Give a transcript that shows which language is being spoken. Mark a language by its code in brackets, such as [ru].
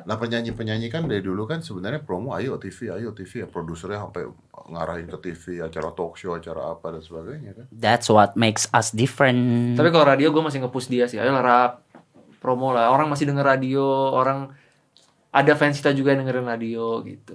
[id] Nah penyanyi-penyanyi kan dari dulu kan sebenarnya promo ayo TV ya, produsernya sampai ngarahin ke TV, acara talk show, acara apa dan sebagainya kan. [en] that's what makes us different. [id] Tapi kalau radio gue masih nge-push dia sih. Ayo lah rap, promo lah. Orang masih denger radio, orang ada fans kita juga yang dengerin radio gitu.